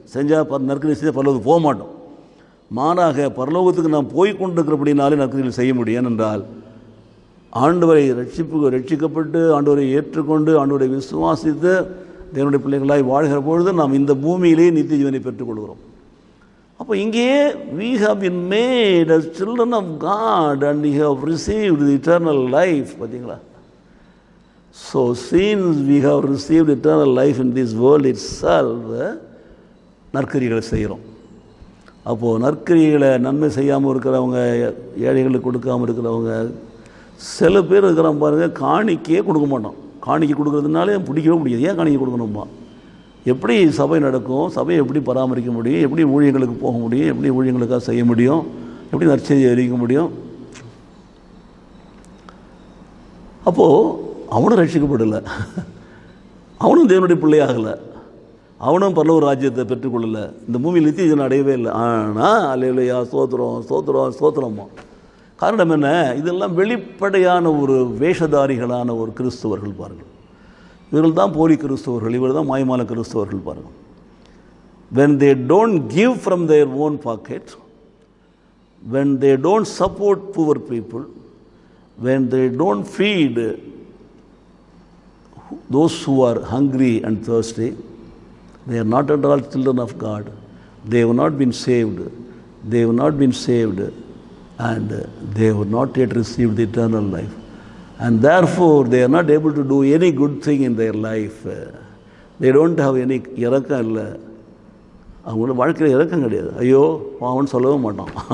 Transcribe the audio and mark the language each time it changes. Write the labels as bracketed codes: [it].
[ta] செஞ்சால் நற்கிரியை செஞ்சால் பரலோகத்துக்கு போக மாட்டோம். மாறாக பரலோகத்துக்கு நாம் போய் கொண்டிருக்கிறபடினாலே நற்கிரியை செய்ய முடியும். ஏனென்றால் ஆண்டவரை ரட்சிக்கப்பட்டு ஆண்டவரை ஏற்றுக்கொண்டு ஆண்டவரை விசுவாசித்து தேவனுடைய பிள்ளைகளாய் வாழ்கிற பொழுது நாம் இந்த பூமியிலேயே நித்திய ஜீவனை பெற்றுக்கொள்கிறோம். அப்போ இங்கேயே [en] we have been made as children of God and we have received the eternal life. [ta] பார்த்தீங்களா? [en] So since we have received eternal life in this world itself, [ta] நற்கிரிகளை செய்கிறோம். அப்போது நற்கிரிகளை நன்மை செய்யாமல் இருக்கிறவங்க, ஏழைகளுக்கு கொடுக்காமல் இருக்கிறவங்க, சில பேர் இருக்கிறாங்க பாருங்கள், காணிக்கையே கொடுக்க மாட்டோம். காணிக்கை கொடுக்குறதுனாலே பிடிக்கவே முடியாது. ஏன் காணிக்கை கொடுக்கணுமா? எப்படி சபை நடக்கும்? சபையை எப்படி பராமரிக்க முடியும்? எப்படி ஊழியர்களுக்கு போக முடியும்? எப்படி ஊழியங்களுக்காக செய்ய முடியும்? எப்படி நற்செய்தி அறிவிக்க முடியும்? அப்போது அவனும் ரட்சிக்கப்படலை, அவனும் தேவனுடைய பிள்ளையாகலை, அவனும் பரலோக ராஜ்யத்தை பெற்றுக்கொள்ளலை, இந்த பூமியில் நித்திய ஜீவனை அடையவே இல்லை. ஆனால் அல்லேலூயா, ஸ்தோத்திரமா. காரணம் என்ன? இதெல்லாம் வெளிப்படையான ஒரு வேஷதாரிகளான ஒரு கிறிஸ்தவர்கள். பாருங்கள், இவர்கள் தான் போலி கிறிஸ்தவர்கள், இவர் தான் மாயமான கிறிஸ்தவர்கள். பாருங்கள், [en] when they don't give from their own pocket, when they don't support poor people, when they don't feed those who are hungry and thirsty, they are not at all children of God. They have not been saved. They have not been saved, and they have not yet received the eternal life. And therefore they are not able to do any good thing in their life. They don't have any [ta] இறக்கம் இல்லை, அவங்களோட வாழ்க்கையில் இறக்கம் கிடையாது. ஐயோ பாவம்னு சொல்லவும் மாட்டான்.